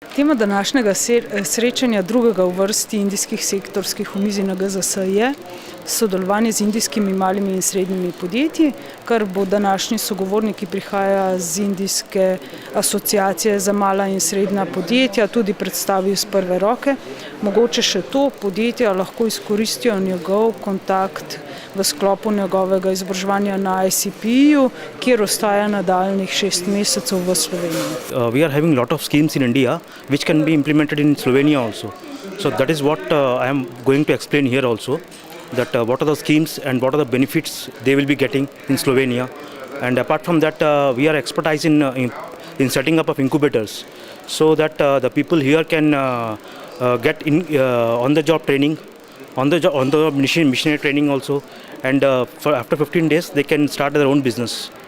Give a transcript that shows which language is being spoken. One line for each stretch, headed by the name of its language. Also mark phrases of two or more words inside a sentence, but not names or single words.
Slovenian: Tema današnjega srečanja drugega v vrsti indijskih sektorskih omizij na GZS je sodelovanje z indijskimi malimi in srednjimi podjetji, kar bo današnji sogovorniki prihaja z Indijske asociacije za mala in srednja podjetja tudi predstavil iz prve roke. Mogoče še to, podjetja lahko izkoristijo njegov kontakt v sklopu njegovega izobraževanja na ICP-ju, kjer ostaja nadaljnjih 6 mesecev v Sloveniji.
English: We are having lot of schemes in India which can be implemented in Slovenia also. So that is what I am going to explain here also, that what are the schemes and what are the benefits they will be getting in Slovenia. And apart from that, we are expertise in setting up of incubators, so that the people here can get on the job training, on the missionary training also, and after 15 days they can start their own business.